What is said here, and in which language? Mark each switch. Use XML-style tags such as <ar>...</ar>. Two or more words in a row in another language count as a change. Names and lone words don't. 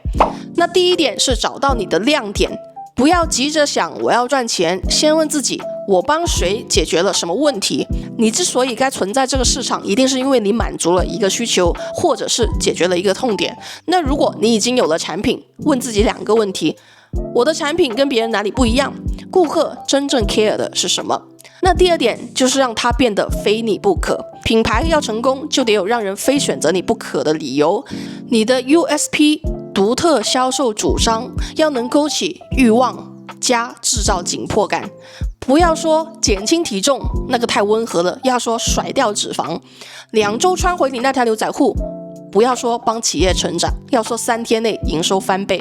<zh>那第一點是找到你的亮點，不要急着想我要賺錢，先問自己我幫誰解決了什麼問題。你之所以該存在這個市場，一定是因為你滿足了一個需求，或者是解決了一個痛點。那如果你已經有了產品，問自己2個問題：我的產品跟別人哪裡不一樣？顧客真正 care 的是什麼？那第2點就是讓它變得非你不可。品牌要成功，就得有讓人非選擇你不可的理由。你的 USP 獨特銷售主張要能勾起慾望加製造緊迫感。不要說減輕體重，那個太溫和了，要說甩掉脂肪，2週穿回你那條牛仔褲。不要說幫企業成長，要說3天內營收翻倍。</zh>